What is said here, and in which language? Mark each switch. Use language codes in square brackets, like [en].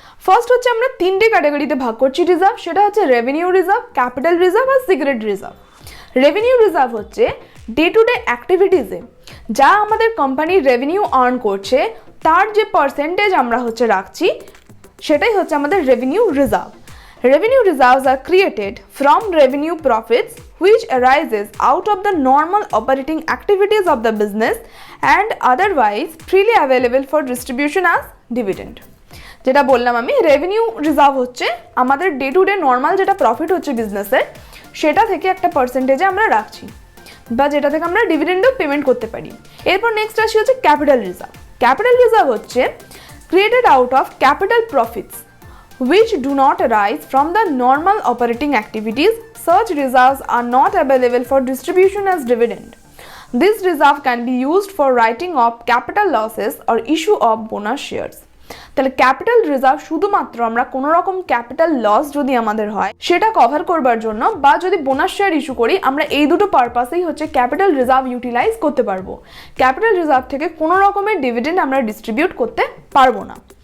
[bn] First হচ্ছে আমরা তিনটে ক্যাটাগরিতে ভাগ করছি রিজার্ভ, সেটা হচ্ছে রেভিনিউ রিজার্ভ, ক্যাপিটাল রিজার্ভ আর সিক্রেট রিজার্ভ। রেভিনিউ রিজার্ভ হচ্ছে ডে টু ডে অ্যাক্টিভিটিসে যা আমাদের কোম্পানির রেভিনিউ আর্ন করছে তার যে পার্সেন্টেজ আমরা হচ্ছে রাখছি সেটাই হচ্ছে আমাদের revenue reserve. [en] Revenue reserves are created from revenue profits which arises out of the normal operating activities of the business and otherwise freely available for distribution as dividend. [bn] যেটা বললাম আমি, রেভিনিউ রিজার্ভ হচ্ছে আমাদের ডে টু ডে নর্মাল যেটা profit হচ্ছে বিজনেসের সেটা থেকে একটা পার্সেন্টেজে আমরা রাখছি বা যেটা থেকে আমরা ডিভিডেন্ডও পেমেন্ট করতে পারি। এরপর নেক্সট আসি হচ্ছে ক্যাপিটাল রিজার্ভ। [en] Capital reserve হচ্ছে created out of capital profits which do not arise from the normal operating activities. Such reserves are not available for distribution as dividend. This reserve can be used for writing off capital losses or issue of bonus shares. [bn] তাহলে capital reserve শুধুমাত্র আমরা কোনো রকম capital loss যদি আমাদের হয় সেটা cover করবার জন্য বা যদি বোনাস শেয়ার ইস্যু করি, আমরা এই দুটো পারপাসেই হচ্ছে ক্যাপিটাল রিজার্ভ ইউটিলাইজ করতে পারবো। ক্যাপিটাল রিজার্ভ থেকে কোনো রকমের ডিভিডেন্ড আমরা ডিস্ট্রিবিউট করতে পারবো না।